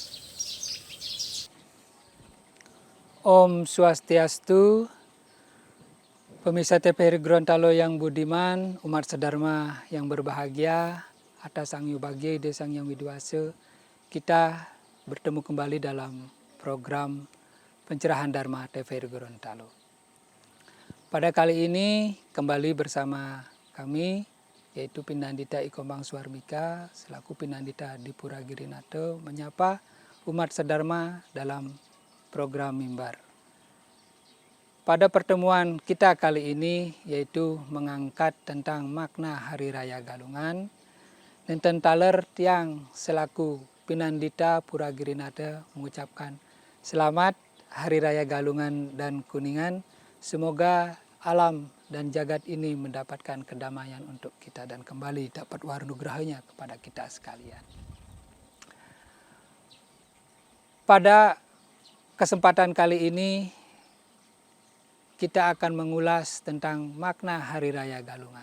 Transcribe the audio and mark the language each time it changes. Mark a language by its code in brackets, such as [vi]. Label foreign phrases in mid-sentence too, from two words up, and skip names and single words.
[sa] Om Swastiastu, [id] pemirsa TVRI Gorontalo yang budiman, umat sedharma yang berbahagia, atas Sang Yubagye Desa Sang Yang Widuwasa, kita bertemu kembali dalam program pencerahan Dharma TVRI Gorontalo. Pada kali ini kembali bersama kami, yaitu Pinandita Ikomang Swarmika, selaku Pinandita di Pura Girinata, menyapa umat sedharma dalam program Mimbar. Pada pertemuan kita kali ini, yaitu mengangkat tentang makna Hari Raya Galungan, [ban] Nenten taler tiang [id] selaku Pinandita Pura Girinata mengucapkan selamat Hari Raya Galungan dan Kuningan. Semoga alam dan jagat ini mendapatkan kedamaian untuk kita dan kembali dapat wanugrahanya kepada kita sekalian. Pada kesempatan kali ini kita akan mengulas tentang makna Hari Raya Galungan.